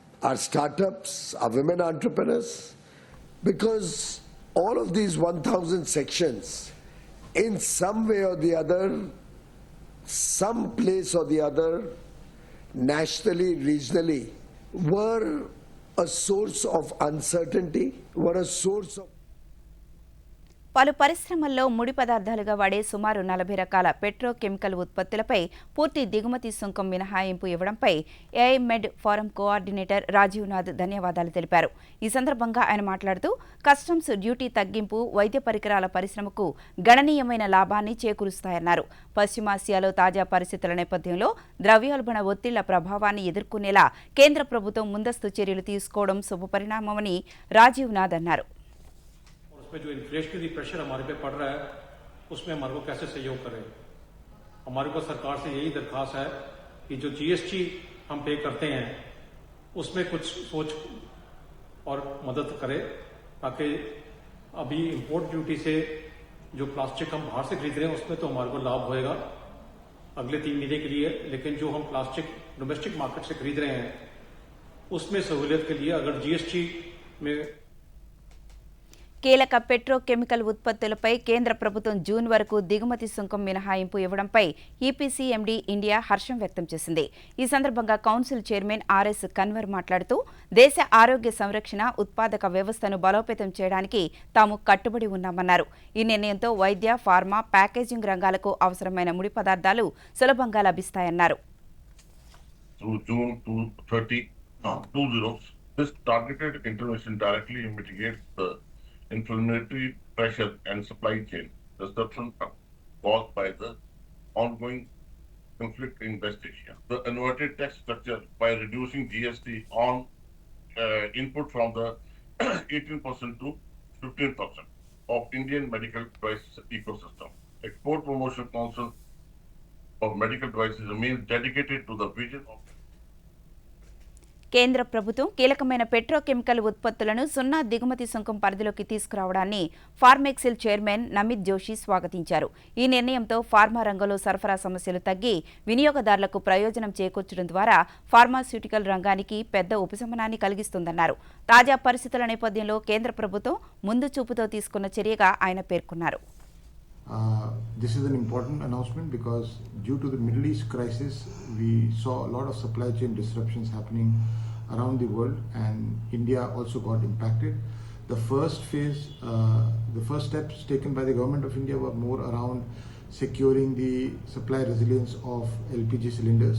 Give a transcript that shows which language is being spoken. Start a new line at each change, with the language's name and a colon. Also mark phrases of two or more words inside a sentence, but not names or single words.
English: our startups, our women entrepreneurs, because all of these 1,000 sections, in some way or the other, some place or the other, nationally, regionally, were a source of uncertainty, were a source of
Telugu: పలు పరిశ్రమల్లో ముడి పదార్థాలుగా వాడే సుమారు 40 రకాల పెట్రోకెమికల్ ఉత్పత్తులపై పూర్తి దిగుమతి సుంకం మినహాయింపు ఇవ్వడంపై ఏఐమెడ్
English: forum coordinator
Telugu: రాజీవ్ నాథ్ ధన్యవాదాలు తెలిపారు. ఈ సందర్భంగా ఆయన మాట్లాడుతూ
English: customs duty
Telugu: తగ్గింపు వైద్య పరికరాల పరిశ్రమకు గణనీయమైన లాభాన్ని చేకూరుస్తాయన్నారు. పశ్చిమాసియాలో తాజా పరిస్థితుల నేపథ్యంలో ద్రవ్యోల్బణ ఒత్తిళ్ల ప్రభావాన్ని ఎదుర్కొనేలా కేంద్ర ప్రభుత్వం ముందస్తు చర్యలు తీసుకోవడం శుభపరిణామమని రాజీవ్ నాథ్ అన్నారు.
Hindi: उसमें जो
English: inflationary pressure
Hindi: हमारे पे पड़ रहा है उसमें हमारे को कैसे सहयोग करें. हमारे को सरकार से यही दरख्वास्त है कि जो जीएसटी हम पे करते हैं उसमें कुछ सोच और मदद करे, ताकि अभी
English: import duty
Hindi: से जो प्लास्टिक हम बाहर से खरीद रहे हैं उसमें तो हमारे को लाभ होएगा अगले 3 महीने के लिए, लेकिन जो हम प्लास्टिक
English: domestic market
Hindi: से खरीद रहे हैं उसमें सहूलियत के लिए अगर जीएसटी में
Telugu: కీలక పెట్రోకెమికల్ ఉత్పత్తులపై కేంద్ర ప్రభుత్వం జూన్ వరకు దిగుమతి సుంకం మినహాయింపు ఇవ్వడంపై ఈపీసీఎండీ ఇండియా హర్షం వ్యక్తం చేసింది. ఈ సందర్భంగా
English: council chairman
Telugu: ఆర్ఎస్ కన్వర్ మాట్లాడుతూ దేశ ఆరోగ్య సంరక్షణ ఉత్పాదక వ్యవస్థను బలోపేతం చేయడానికి తాము కట్టుబడి ఉన్నామన్నారు. ఈ నిర్ణయంతో వైద్య, ఫార్మా, ప్యాకేజింగ్ రంగాలకు అవసరమైన ముడి పదార్థాలు సులభంగా లభిస్తాయన్నారు.
English: inflammatory pressure and supply chain disruption caused by the ongoing conflict in West Asia. The inverted tax structure by reducing GST on input from the 18% to 15% of Indian medical device ecosystem. Export Promotion Council of Medical Devices remains dedicated to the vision of
Telugu: కేంద్ర ప్రభుత్వం కీలకమైన పెట్రోకెమికల్ ఉత్పత్తులను సున్నా దిగుమతి సుంకం పరిధిలోకి తీసుకురావడాన్ని ఫార్మెక్సిల్ చైర్మన్ నమిత్ జోషి స్వాగతించారు. ఈ నిర్ణయంతో ఫార్మా రంగంలో సరఫరా సమస్యలు తగ్గి వినియోగదారులకు ప్రయోజనం చేకూర్చడం ద్వారా ఫార్మాస్యూటికల్ రంగానికి పెద్ద ఉపశమనాన్ని కలిగిస్తుందన్నారు. తాజా పరిస్థితుల నేపథ్యంలో కేంద్ర ప్రభుత్వం ముందు చూపుతో తీసుకున్న చర్యగా ఆయన పేర్కొన్నారు.
English: This is an important announcement because due to the Middle East crisis, we saw a lot of supply chain disruptions happening around the world, and India also got impacted. The first phase, the first steps taken by the government of India were more around securing the supply resilience of LPG cylinders.